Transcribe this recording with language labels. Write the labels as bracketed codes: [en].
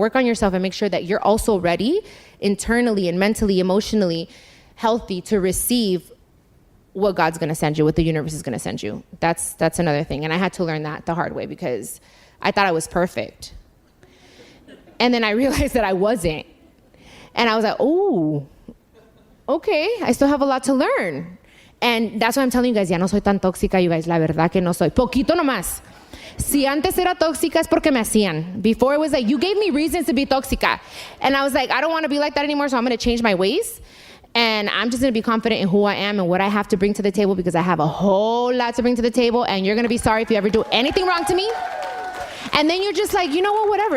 [en] Work on yourself and make sure that you're also ready internally and mentally, emotionally healthy to receive what God's going to send you, what the universe is going to send you. That's another thing. And I had to learn that the hard way because I thought I was perfect. And then I realized that I wasn't. And I was like, oh, okay, I still have a lot to learn. And that's why I'm telling you guys, [es] ya no soy tan tóxica, [en] you guys, [es] la verdad que no soy. Poquito nomás. Si antes era tóxica es porque me hacían. [en] Before it was like, you gave me reasons to be tóxica. And I was like, I don't want to be like that anymore, so I'm going to change my ways. And I'm just going to be confident in who I am and what I have to bring to the table because I have a whole lot to bring to the table. And you're going to be sorry if you ever do anything wrong to me. And then you're just like, you know what, whatever.